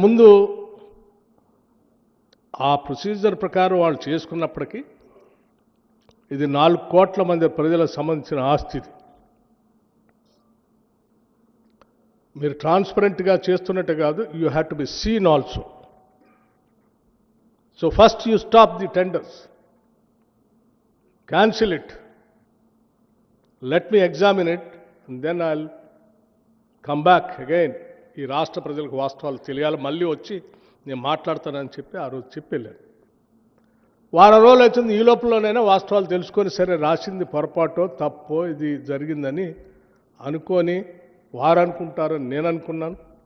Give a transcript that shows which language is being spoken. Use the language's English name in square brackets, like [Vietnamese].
[Telugu] ముందు ఆ ప్రొసీజర్ ప్రకారం వాళ్ళు చేసుకున్నప్పటికీ ఇది 4 కోట్ల మంది ప్రజలకు సంబంధించిన ఆస్తి. మీరు ట్రాన్స్పరెంట్గా చేస్తున్నట్టు కాదు, [English] You have to be seen also. So first you stop the tenders, cancel it, let me examine it, and then I'll come back again. [Telugu] ఈ రాష్ట్ర ప్రజలకు వాస్తవాలు తెలియాలి, మళ్ళీ వచ్చి నేను మాట్లాడతానని చెప్పి ఆ రోజు చెప్పి వెళ్ళాను. వారం రోజులు అవుతుంది. ఈ లోపలనైనా వాస్తవాలు తెలుసుకొని సరే రాసింది పొరపాటో తప్పో ఇది జరిగిందని అనుకొని వారు అనుకుంటారని నేను అనుకున్నాను.